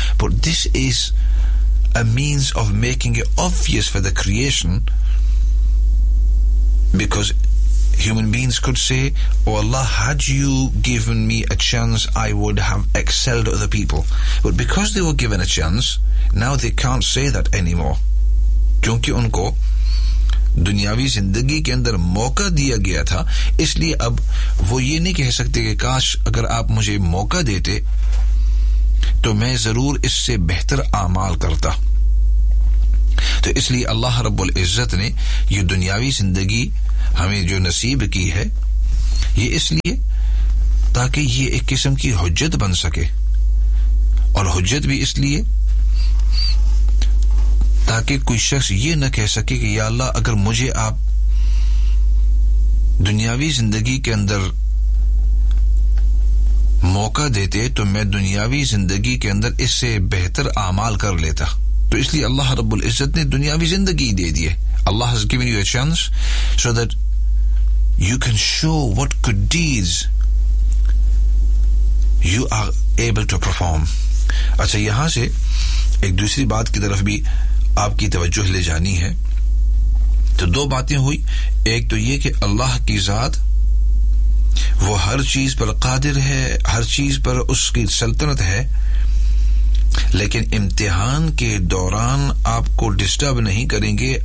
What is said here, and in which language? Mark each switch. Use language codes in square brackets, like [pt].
[en] But this is a means of making it obvious for the creation, because human beings could say, oh Allah, had you given me a chance, I would have excelled other people. But because they were given a chance, now they can't say that anymore. [ur] Kyunki unko دنیاوی زندگی کے اندر موقع دیا گیا تھا, اس لیے اب وہ یہ نہیں کہہ سکتے کہ کاش اگر آپ مجھے موقع دیتے تو میں ضرور اس سے بہتر اعمال کرتا. تو اس لیے اللہ رب العزت نے یہ دنیاوی زندگی ہمیں جو نصیب کی ہے, یہ اس لیے تاکہ یہ ایک قسم کی حجت بن سکے, اور حجت بھی اس لیے تاکہ کوئی شخص یہ نہ کہہ سکے کہ یا اللہ اگر مجھے آپ دنیاوی زندگی کے اندر موقع دیتے تو میں دنیاوی زندگی کے اندر اس سے بہتر اعمال کر لیتا. تو اس لیے اللہ رب العزت نے دنیاوی زندگی دے دیے. [en] Allah has given you a chance so that you can show what good deeds you are able to perform. [ur] اچھا, یہاں سے ایک دوسری بات کی طرف بھی آپ کی توجہ لے جانی ہے. تو دو باتیں ہوئی, ایک تو یہ کہ اللہ کی ذات وہ ہر چیز پر قادر ہے, ہر چیز پر اس کی سلطنت ہے, لیکن امتحان کے دوران آپ کو ڈسٹرب نہیں کریں گے.